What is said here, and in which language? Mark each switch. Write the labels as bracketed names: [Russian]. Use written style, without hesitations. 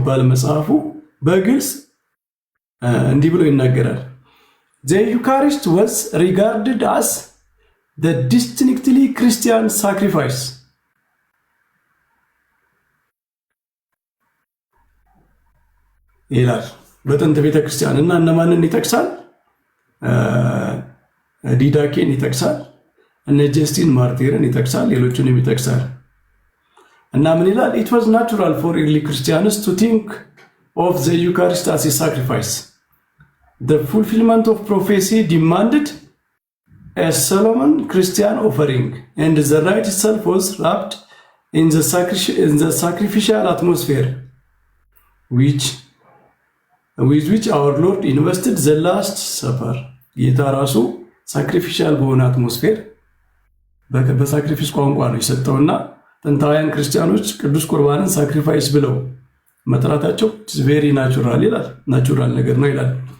[Amharic] መጽሐፉ በግልጽ እንዲህ ብሎ ይናገራል። [English] ዘ ዩካሪስት ወዝ ሪጋርድድ አስ the distinctly Christian sacrifice [Amharic] ይላል በጥንት ቤተክርስቲያን። እና እነማንን ይጠቅሳል? ዲዳኬን ይጠቅሳል፣ እነ ጀስቲን ማርቲርን ይጠቅሳል፣ ሌሎችንም ይጠቅሳል። እና ምን ይላል? [English] it was natural for early Christians to think of the Eucharist as a sacrifice. The fulfillment of prophecy demanded a Solomon Christian offering, and the rite itself was wrapped in the sacrificial atmosphere with which our Lord invested the Last Supper. [Amharic] ጌታ ራሱ ሳክሪፊሻል በሆነ አትሞስፌር በሳክሪፊስ ቋንቋ ነው የሰጠውና ጥንታውያን ክርስቲያኖች ቅዱስ ቁርባንን ሳክሪፋይስ ብለው መጥራታቸው ቬሪ ናቹራል ይላል። ናቹራል ነገር ነው ይላል።